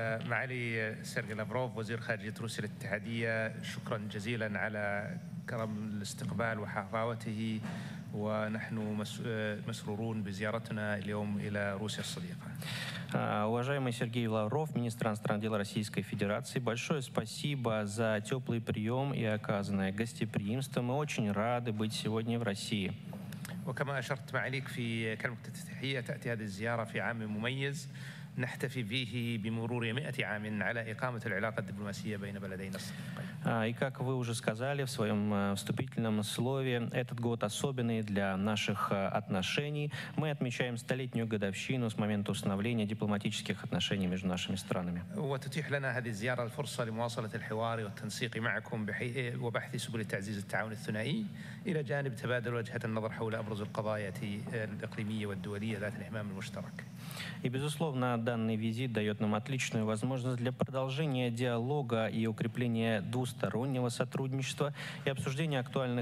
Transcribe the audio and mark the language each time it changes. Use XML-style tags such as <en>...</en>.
<ar>معالي سيرجي لافروف وزير خارجية روسيا الاتحادية، شكرا جزيلا على كرم الاستقبال وحفاوته. ونحن مسرورون بزيارتنا اليوم إلى روسيا الصديقة.</ar> <ru>Уважаемый Сергей Лавров, министр иностранных дел Российской Федерации, большое спасибо за теплый прием и оказанное гостеприимство. Мы очень рады быть сегодня в России.</ru> <ar>وكما أشرت معاليك في كلمتك التفتيحية تأتي هذه الزيارة في عام مميز. نحتفي به بمرور 100 عام على إقامة العلاقة الدبلوماسية بين بلدينا</ar> <ru>И как вы уже сказали в своем вступительном слове, этот год особенный для наших отношений. Мы отмечаем столетнюю годовщину с момента установления дипломатических отношений между нашими странами.</ru> <ar>وتتيح لنا هذه الزيارة الفرصة لمواصلة الحوار والتنسيق معكم وبحث سبل تعزيز التعاون الثنائي إلى جانب تبادل وجهة النظر حول أبرز القضايا الإقليمية والدولية ذات الاهتمام المشترك.</ar> <ru>И, безусловно, данный визит дает нам отличную возможность для продолжения диалога и укрепления двустороннего сотрудничества и обсуждения актуальных вопросов региональной и международной повестки дня.</ru>